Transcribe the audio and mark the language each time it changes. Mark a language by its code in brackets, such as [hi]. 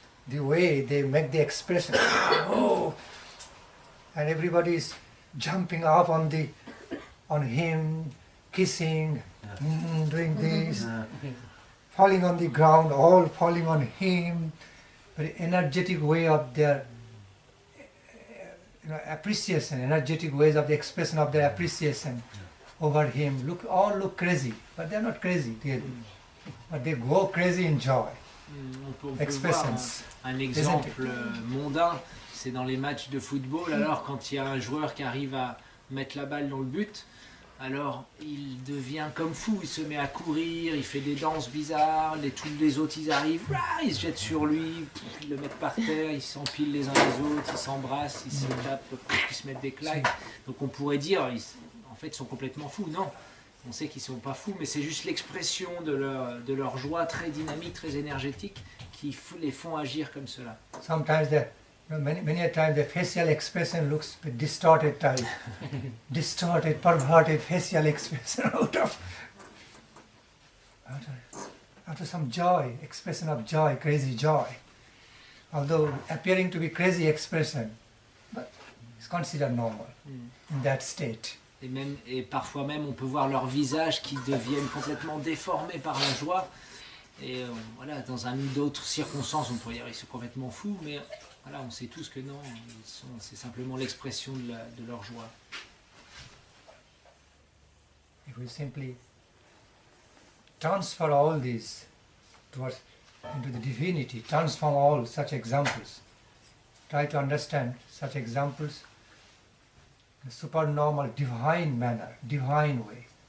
[en] The way they make the expression, oh, and everybody is jumping up on him, kissing, doing this, falling on the ground, all falling on him. Very energetic way of their appreciation, energetic ways of the expression of their appreciation over him. All look crazy, but they are not crazy really. But they go crazy in joy. [fr] On peut [en] Expressions. [fr] voir un exemple mondain, c'est dans les matchs de football, alors quand il y a un joueur qui arrive à mettre la balle dans le but, alors il devient comme fou, il se met à courir, il fait des danses bizarres, tous les autres ils arrivent, ils se jettent sur lui, ils le mettent par terre, ils s'empilent les uns les autres, ils s'embrassent, ils se tapent, ils se mettent des claques. Donc on pourrait dire, en fait ils sont complètement fous, non. On sait qu'ils ne sont pas fous, mais c'est juste l'expression de leur joie très dynamique, très énergétique, qui les font agir comme cela. [en] Sometimes many a times the facial expression looks a bit distorted type, distorted, perverted facial expression out of some joy, expression of joy, crazy joy. Although appearing to be crazy expression, but it's considered normal in that state. [fr] Et parfois même, on peut voir leurs visages qui deviennent complètement déformés par la joie. Et voilà, dans un ou d'autres circonstances, on pourrait dire qu'ils sont complètement fous, mais voilà, on sait tous que non, c'est simplement l'expression de leur joie. [en] If we simply transfer all these towards into the divinity, transform all such examples, try to understand such examples in a supernormal, divine manner, divine way.